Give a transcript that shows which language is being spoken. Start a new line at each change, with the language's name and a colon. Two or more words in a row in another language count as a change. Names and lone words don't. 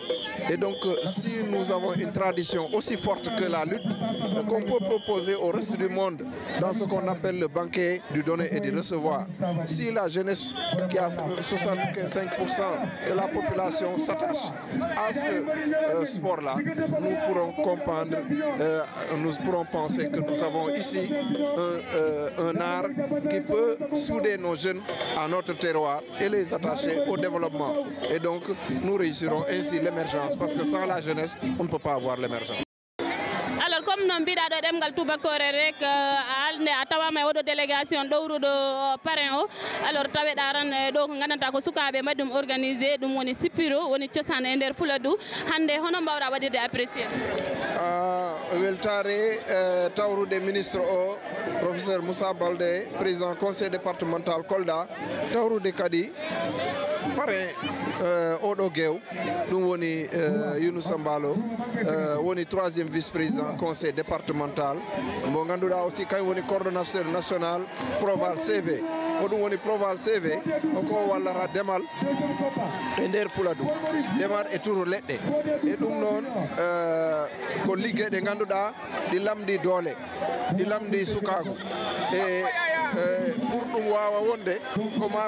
French: Et donc, si nous avons une tradition aussi forte que la lutte, qu'on peut proposer au reste du monde dans ce qu'on appelle le banquet du donner et du recevoir, si la jeunesse qui a 65% de la population s'attache à ce sport-là, nous pourrons comprendre, nous pourrons penser que nous avons ici un art qui peut souder nos jeunes à notre terroir et les attacher au développement. Et donc, nous réussirons ainsi l'émergence, parce que sans la jeunesse, on ne peut pas avoir l'émergence. Alors comme
Fula: no mbiɗa ɗo ɗemgal tubakore rek alde a tawama e oɗo délégation ɗowruɗo parrain o alors taweɗa ran ɗo ko gandanta ko sukaɓe mbaɗi ɗum organisé ɗum woni sippiro woni cosaan e nder Fouladou hande hono mbawɗa waɗirde apprécié weltare tawrude ministre o professeur Moussa Baldé
French: président conseil départemental
Fula: Kolda tawrude kadi parrain oɗo guew ɗum woni Younous Sambalo woni
French: troisième vice-président conseil départemental
Fula: mo ganduɗa aussi kañum woni
French: coordonnateur national
Fula: Proval CV ko ɗum woni Proval CV ko wallata demal e nder Fouladou demal e turu leɗɗe e ɗum noon ko ligguey ɗe ganduɗa ɗi lamdi doole ɗi lamdi sukagu e pour ɗum wawa wonde ko ma